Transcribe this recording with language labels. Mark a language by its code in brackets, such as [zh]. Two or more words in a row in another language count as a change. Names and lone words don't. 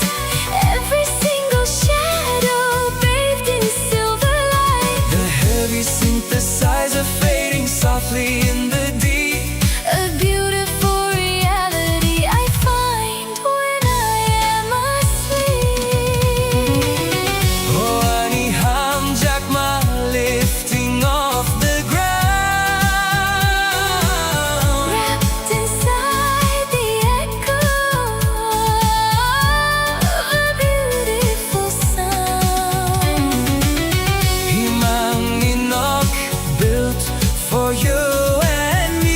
[en] Every single shadow bathed in silver light. The heavy synthesizer fading softly in the deep. A beautiful reality I find when I am asleep. Oh, [trp] ani hamjakma [en] lifting off the ground. Wrapped inside the echo of a beautiful sound. [trp] Himang ninok [en] built for you and me.